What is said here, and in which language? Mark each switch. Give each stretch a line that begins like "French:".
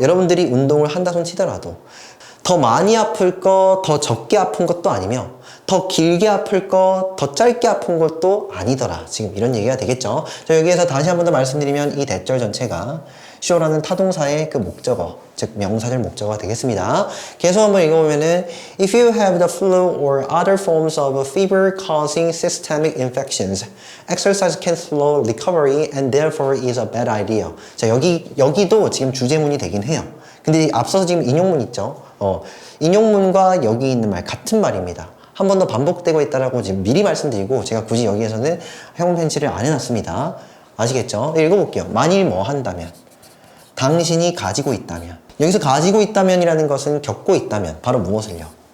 Korean: 여러분들이 운동을 한다 손 치더라도 더 많이 아플 거, 더 적게 아픈 것도 아니며 더 길게 아플 거, 더 짧게 아픈 것도 아니더라. 지금 이런 얘기가 되겠죠? 자, 여기에서 다시 한 번 더 말씀드리면 이 대절 전체가 show라는 타동사의 그 목적어, 즉 명사절 목적어가 되겠습니다. 계속 한번 읽어보면은
English: If you have the flu or other forms of fever causing systemic infections, exercise can slow recovery and therefore is a bad idea.
Korean: 자, 여기도 지금 주제문이 되긴 해요. 근데 앞서서 지금 인용문 있죠? 인용문과 여기 있는 말 같은 말입니다. 한 번 더 반복되고 있다라고 지금 미리 말씀드리고 제가 굳이 여기에서는 형용 펜치를 안 해놨습니다. 아시겠죠? 읽어볼게요. 만일 뭐 한다면, 당신이 가지고 있다면, 여기서 가지고 있다면이라는 것은 겪고 있다면 바로 무엇을요?